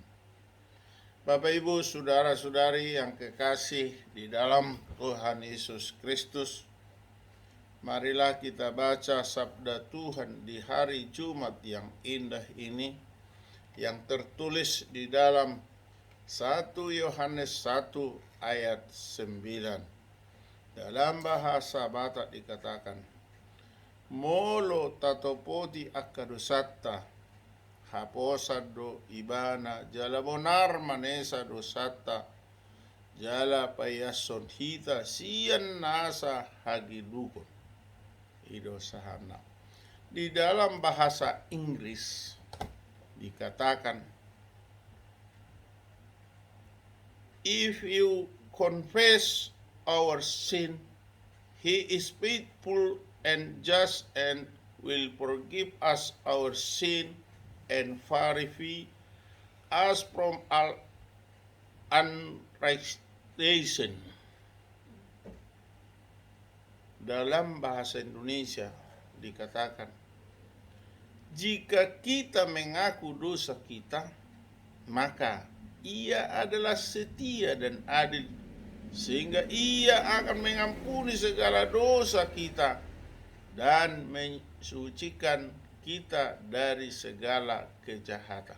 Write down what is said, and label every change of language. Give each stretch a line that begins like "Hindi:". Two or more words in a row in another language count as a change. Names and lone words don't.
Indonesian: Bapak Ibu, saudara-saudari yang kekasih di dalam Tuhan Yesus Kristus, marilah kita baca sabda Tuhan di hari Jumat yang indah ini, yang tertulis di dalam 1 Yohanes 1 ayat 9. Dalam bahasa Batak dikatakan,
Batak Toba: Molo tatopoti akadosatta, haposado ibana jala bonar manesa dosata jala payason hita sian nasa hagidukon idosahana.
Indonesian: Di dalam bahasa Inggris dikatakan,
English: if you confess our sin, He is faithful and just and will forgive us our sin and purify us from all unrighteousness.
Indonesian: Dalam bahasa Indonesia dikatakan, jika kita mengaku dosa kita, maka Ia adalah setia dan adil, sehingga Ia akan mengampuni segala dosa kita dan mensucikan kita dari segala kejahatan.